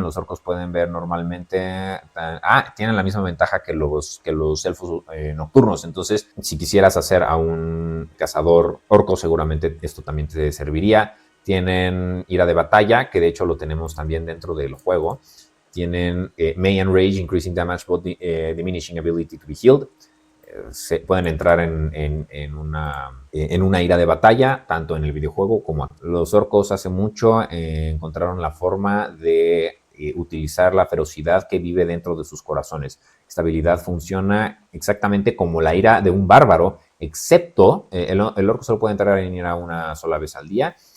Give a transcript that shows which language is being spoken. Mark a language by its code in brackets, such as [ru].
[es] Los orcos pueden ver normalmente. Tienen la misma ventaja que los elfos nocturnos. Entonces, si quisieras hacer a un cazador orco, seguramente esto también te serviría. Tienen ira de batalla, que de hecho lo tenemos también dentro del juego. Tienen [en] May and Rage, increasing damage, but diminishing ability to be healed. [es] Se pueden entrar en una ira de batalla, tanto en el videojuego como aquí. Los orcos hace mucho encontraron la forma de utilizar la ferocidad que vive dentro de sus corazones. Esta habilidad funciona exactamente como la ira de un bárbaro, excepto el orco solo puede entrar en ira una sola vez al día.